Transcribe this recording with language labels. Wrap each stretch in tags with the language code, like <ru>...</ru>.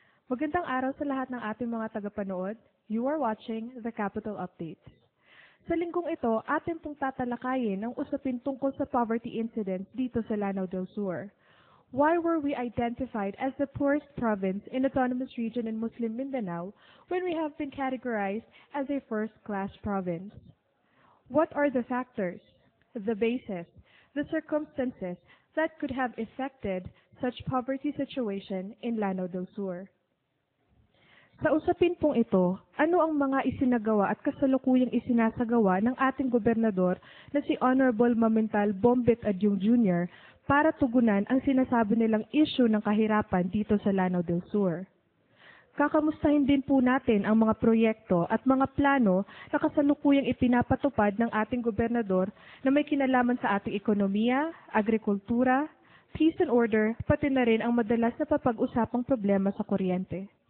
<tl>Magandang araw sa lahat ng ating mga tagapanood.</tl> <en>You are watching The Capital Updates.</en> <tl>Sa linggong ito, atin pong tatalakayin ang usapin tungkol sa poverty incidents dito sa Lanao del Sur.</tl> <en>Why were we identified as the poorest province in Autonomous Region in Muslim Mindanao when we have been categorized as a first-class province? What are the factors, the basis, the circumstances that could have affected such poverty situation in Lanao del Sur?</en> <tl>Sa usapin pong ito, ano ang mga isinagawa at kasalukuyang isinasagawa ng ating gobernador na si Honorable Mamintal Bombet Adyong Jr. para tugunan ang sinasabi nilang issue ng kahirapan dito sa Lanao del Sur? Kakamustahin din po natin ang mga proyekto at mga plano na kasalukuyang ipinapatupad ng ating gobernador na may kinalaman sa ating ekonomiya, agrikultura,</tl> <en>peace and order,</en> <tl>pati na rin ang madalas na papag-usapang problema sa kuryente.</tl>